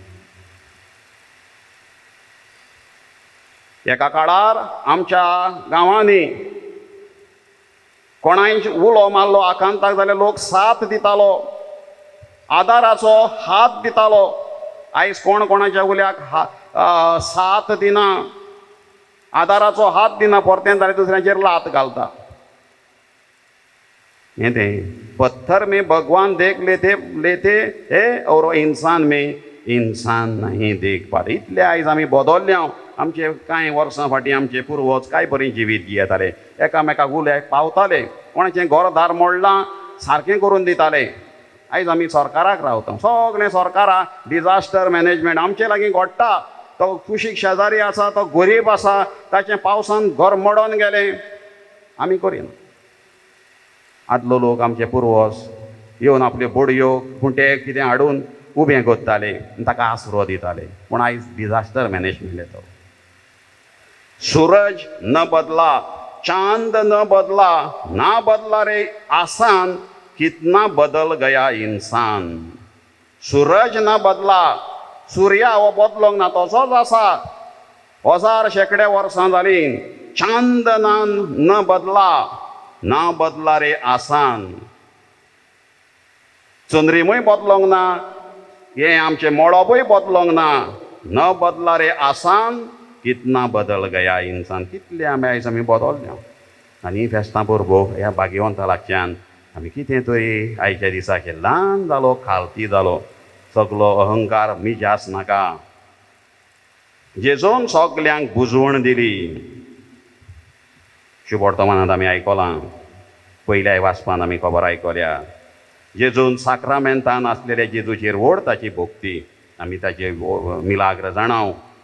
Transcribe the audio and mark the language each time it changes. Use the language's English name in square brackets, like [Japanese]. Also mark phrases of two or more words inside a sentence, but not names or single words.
[Konkani] एका काळार आमच्या गांवांनी कोणाय उलो मारलो आकांताक जाल्यार लोक साथ दितालो आदाराचो हात दितालो आयज कोण कोणाच्या उल्याक साथ दिना आदाराचो हात दिना परतें जाल्यार दुसऱ्याचेर लात घालता हें तें [Hindi] पत्थर में भगवान देख लेते हे और इंसान में इंसान नहीं देख पाते [Konkani] इतले आयज आमी बदल्ल्या आमचे कांय वर्सां फाटीं आमचे पुर्वज काय बरें जिवीत जियेताले एकामेकाक उल्याक पावताले कोणाचें घरदार मोडलां सारकें करून दिताले आयज आमी सरकाराक रावता सगळें सरकाराक [English] disaster management [Konkani] आमचे लागीं घडटा तो कुशीक शेजारी आसा तो गरीब आसा ताचें पावसान घर मोडोन गेलें आमी करिना आदलो लोक आमचे पुर्वज येवन आपल्यो बडयो खुंटे कितें हाडून उबें करताले आनी ताका आसरो दिताले पूण आयज [English] disaster management [Konkani] येता [Hindi] सूरज न बदला चांद न बदला ना बदला रे आसान कितना बदल गया इंसान सूरज न बदला [Konkani] सूर्य हो बदलोंक ना तसोच आसा हजार शेकडे वर्सां जालीं [Hindi] चांद न बदला ना बदला रे आसान [Konkani] चंद्रिमूय बदलोंक ना हें आमचें मोडोबूय बदलोंक ना [Hindi] न बदला रे आसान कितना बदल गया इंसान [Konkani] कितले आयज आमी बदलल्या आनी फेस्तां परबो ह्या भाग्यवंता लागच्यान आमी कितें तरी आयच्या दिसाचे ल्हान जालो खालती जालो सगलो अहंकार मिजास नाका जेजून सगल्यांक बुजवण दिली शुभ वर्तमानांत आमी आयकलां पयल्या वाचपान आमी खबर आयकल्या जेजून साक्रामेंतान आसलेल्या जेजूचेर व्हड ताची भोक्ती आमी ताचे मिलाग्र जाणाव